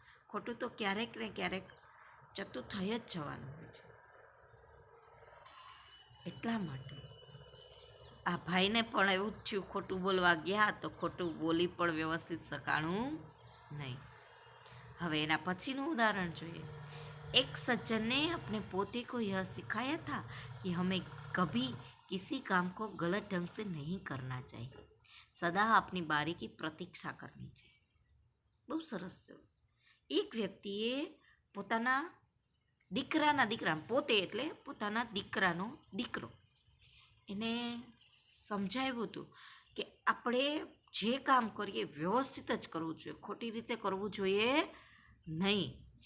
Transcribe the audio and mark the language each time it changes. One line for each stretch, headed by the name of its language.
Gujarati: ખોટું તો ક્યારેક ને ક્યારેક જતું થઈ જ જવાનું હોય છે. એટલા માટે આ ભાઈને પણ એવું જ થયું, ખોટું બોલવા ગયા તો ખોટું બોલી પણ વ્યવસ્થિત શકાણું નહીં. હવે એના પછીનું ઉદાહરણ જોઈએ.
Hindi: एक सज्जन ने अपने पोते को यह सिखाया था कि हमें कभी किसी काम को गलत ढंग से नहीं करना चाहिए, सदा अपनी बारी की प्रतीक्षा करनी चाहिए.
Gujarati: બહુ સરસ છે. એક વ્યક્તિએ પોતાના દીકરા, પોતે એટલે પોતાના દીકરાનો દીકરો, એને સમજાવ્યું હતું કે આપણે જે કામ કરીએ વ્યવસ્થિત જ કરવું જોઈએ, ખોટી રીતે કરવું જોઈએ નહીં.